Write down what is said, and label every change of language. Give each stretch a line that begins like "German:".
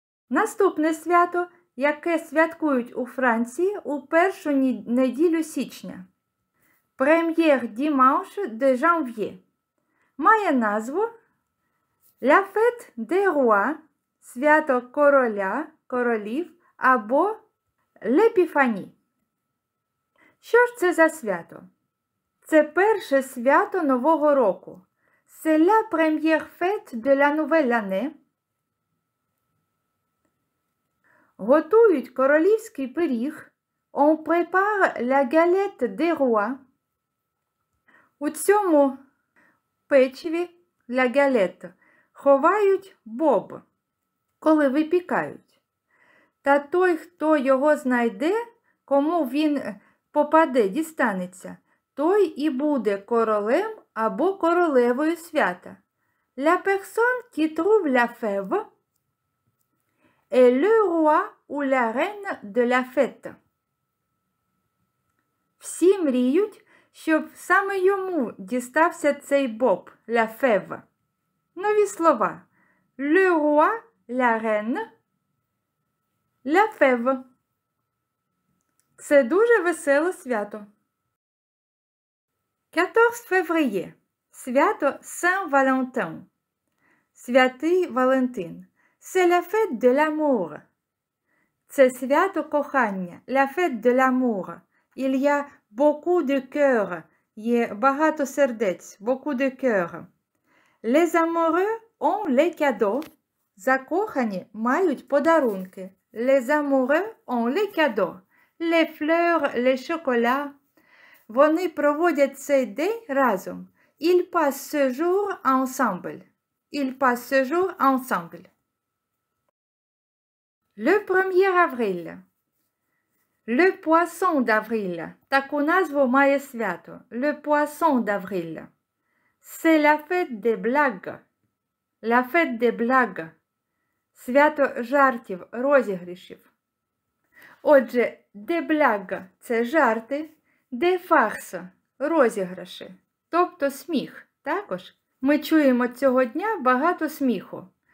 Ukrainian: Наступне свято, яке святкують у Франції у першу неділю січня.
French: Premier dimanche de janvier.
Ukrainian: Має назву
French: La fête des rois,
Ukrainian: свято короля, королів або l'Épiphanie. Що ж це за свято? Це перше свято Нового року.
French: C'est la première fête de la nouvelle année.
Ukrainian: Готують королівський пиріг.
French: On prépare la galette des rois.
Ukrainian: У цьому печиві la galette ховають боб, коли випікають. Та той, хто його знайде, кому він попаде, дістанеться, той і буде королем або королевою свята.
French: La personne qui trouve la fève est le roi ou la reine de la fête.
Ukrainian: Всі мріють, щоб саме йому дістався цей боб, la fève. Нові слова.
French: Le roi, la reine, la fève.
Ukrainian: Це дуже веселе свято.
French: 14 février.
Ukrainian: Свято Saint-Valentin.
French: Святий Валентин. C'est la fête de l'amour.
Ukrainian: Це свято кохання.
French: La fête de l'amour. Il y a beaucoup de cœurs.
Ukrainian: Є багато сердець.
French: Beaucoup de cœurs. Les amoureux ont les cadeaux.
Ukrainian: Закохані мають подарунки.
French: Les amoureux ont les cadeaux. Les fleurs, les chocolats.
Ukrainian: Вони проводять цей день разом.
French: Ils passent ce jour ensemble. Ils passent ce jour ensemble. Le 1er avril. Le poisson d'avril.
Ukrainian: Таку назву має свято.
French: Le poisson d'avril. C'est la fête des blagues. La fête des blagues.
Ukrainian: Свято жартів, розігрішів. Отже, des blagues – це жарти, des farces – розіграші, тобто сміх. Також ми чуємо цього дня багато сміху.